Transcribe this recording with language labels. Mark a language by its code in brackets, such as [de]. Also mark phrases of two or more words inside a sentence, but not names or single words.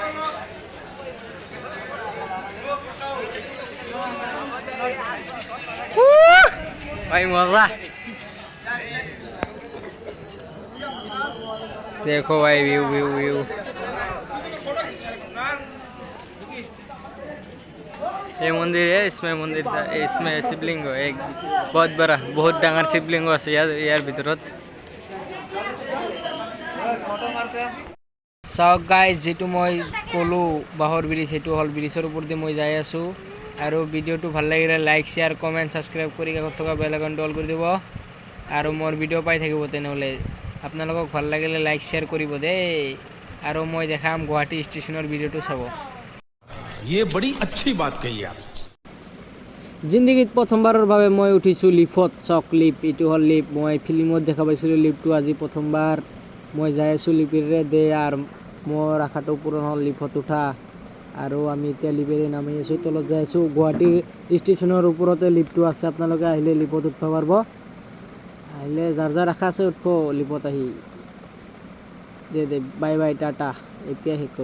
[hi] ভাই মজা देखो भाई व्यू व्यू व्यू ये मंदिर है इसमें शिवलिंग है एक बहुत बड़ा बहुत डांगर शिवलिंग [as] আছে ইয়াৰ ভিতৰত চাওক গাইজ যেটো মই ক'লো বাঁহৰ ব্ৰিজ সেইটো হল ব্ৰিজৰ ওপৰতে মই যাই আছোঁ আৰু ভিডিঅ'টো ভাল লাগিলে [en] like share comment subscribe [as] কৰি কাষত থকা বেল আইকনটো অল কৰি দিব আৰু মোৰ ভিডিঅ' পাই থাকিব তেনেহ'লে আপোনালোকক ভাল লাগিলে [en] like share [as] কৰিব দেই আৰু মই দেখাম গুৱাহাটী ষ্টেচনৰ ভিডিঅ'টো চাব [hi] ये बड़ी अच्छी बात कही आप [as] জিন্দগীত প্ৰথমবাৰৰ বাবে মই উঠিছোঁ লিফত চক লিফ এইটো হ'ল লিফ মই ফিল্মত দেখা পাইছিলোঁ লিফটো আজি প্ৰথমবাৰ মই যাই আছোঁ লিফেৰে দে আৰু মোৰ আশাটো পূৰণ হ'ল লিফত উঠা আৰু আমি এতিয়া লিফেৰে নামি আছোঁ তলত যাই আছোঁ গুৱাহাটী ষ্টেচনৰ ওপৰতে লিফটো আছে আপোনালোকে আহিলে লিফত উঠিব পাৰিব আহিলে যাৰ যাৰ আশা আছে উঠিব লিফত আহি দে [en] bye bye [as] টাটা এতিয়া শেষ কৰি